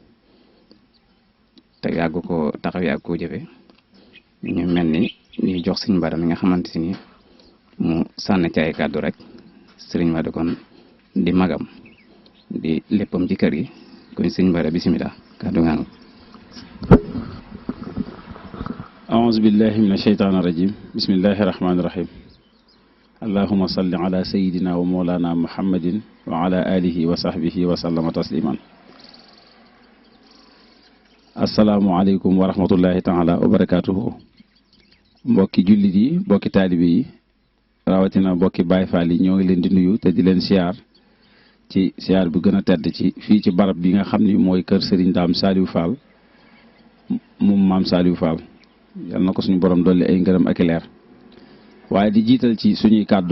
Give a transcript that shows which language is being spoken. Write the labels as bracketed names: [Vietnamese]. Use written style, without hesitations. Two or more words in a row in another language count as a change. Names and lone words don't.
[Wolof] te yàgg ko taxaw yàgg koo jëfe ñu mel ni ñuy jox Serigne Bara mi nga xamante ni mu sànni ci ay kàddu rek Serigne Bara kon di magam di léppam ci kër gi kon Serigne Bara bismillah kàddu nga am. [Arabic] أعوذ بالله من الشيطان الرجيم بسم الله الرحمن الرحيم اللهم صل على سيدنا ومولانا محمد وعلى آله وصحبه وسلم تسليما السلام عليكم ورحمة الله تعالى وبركاته [Wolof] mbokki jullit yi mbokki taalibe yi rawatina mbokki Baay Faal yi ñoo ngi leen di nuyu te di leen siyaar ci siyaar bi gën a tedd ci fii ci barab bi nga xam ni mooy kër Serigne Dame Saliou Fall moom maam Saliou Fall yal na ko suñu borom dolli ay ngërëm ak i leer waaye di jiital ci suñuy kàddu